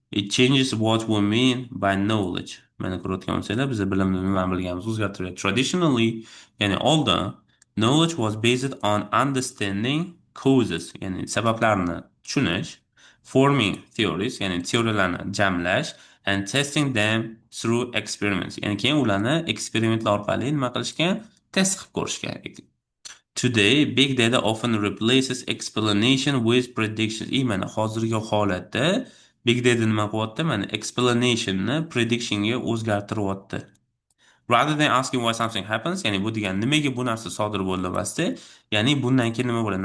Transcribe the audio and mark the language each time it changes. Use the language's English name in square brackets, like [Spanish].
[English] It changes what we mean by knowledge. [Uzbek] Mana ko'rayotgan bo'lsanglar, biz bilimni nima bilganimizni o'zgartiradi. [English] Traditionally, ya'ni oldin knowledge was based on understanding causes, ya'ni [Uzbek] sabablarni tushunish, [English] forming theories, ya'ni [Uzbek] teoriyalarni jamlash, [English] and testing them through experiments. [Uzbek] Ya'ni keyin ularni eksperimentlar orqali nima qilishgan? Test qilib ko'rishgan. [English] Today, big data often replaces explanation with predictions. [Uzbek] Mana hozirgi holatda big data nima qilyapti? Mana explanationni predictionga o'zgartiryapti. [English] Rather than asking why something happens, [Uzbek] ya'ni bu degani nimaga bu narsa sodir bo'ldi emasdi, ya'ni bundan keyin nima bo'ladi?